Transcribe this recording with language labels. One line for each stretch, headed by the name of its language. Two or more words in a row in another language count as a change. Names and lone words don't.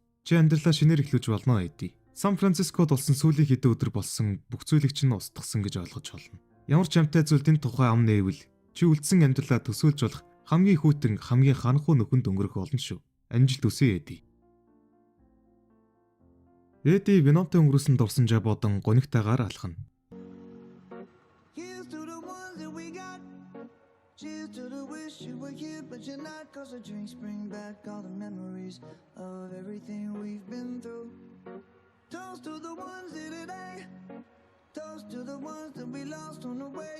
Mongolian: Чи амьдралаа шинээр эхлүүлж болно Эди. Сан Францискод болсон сүүлийн хэдэн өдөр болсон бүх зүйлийг чинь устгасан гэж ойлгож байна. Ямар ч амтай зүйлийн тухай ам нээвэл чи үлдсэн амьдралаа төсөөлж болох хамгийн хүйтэн, хамгийн ханхуу нөхөнд өнгөрөх болно шүү. Амжилт хүсье Эди. Эди виномтой өнгөрөөсөн дурсамжаа бодон гонигтайгаар алхана.
English: Here's to the ones that we got. Cheers to the wish you were here, but you're not. Cause the drinks bring back all the memories of everything we've been through. Toast to the ones here today. Toast to the ones that we lost on the way.